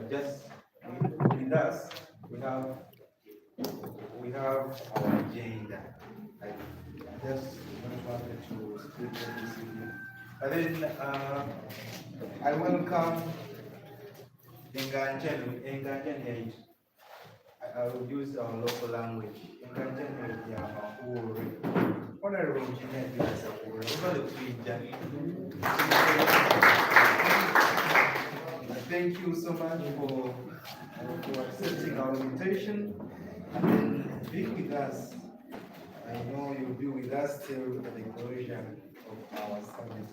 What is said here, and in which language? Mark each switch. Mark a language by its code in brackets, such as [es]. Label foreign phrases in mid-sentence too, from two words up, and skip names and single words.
[en] Just with us, we have our agenda. I just wanted to split this evening. And then I welcome Enganjani. I will use our local language. [ttj] Enganjani ya Mahuri. [en] Honorable Engineer thank you so much for accepting our invitation and then being with us. I know you'll be with us till the conclusion of our summit.